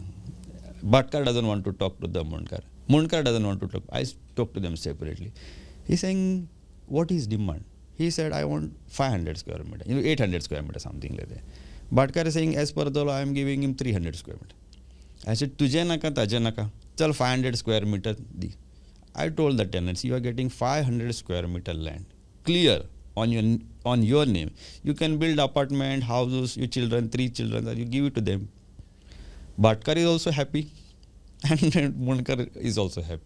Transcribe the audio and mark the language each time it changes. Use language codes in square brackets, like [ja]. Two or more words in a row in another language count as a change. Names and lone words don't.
[en] Bhatkar doesn't want to talk to the Munkar. Munkar doesn't want to talk. I talk to them separately. He's saying, what is demand? He said, I want 500 square meter, 800 square meter, something like that. Bhatkar is saying, as per the law, I am giving him 300 square meter. I said, [mr] tujhe naka, tajhe naka. Chal 500 [en] square meter [mr] di. [en] I told the tenants, you are getting 500 square meter land. Clear on your name. You can build apartment, houses, your children, 3 children, you give it to them. Bhatkar is also happy and Munkar is also happy.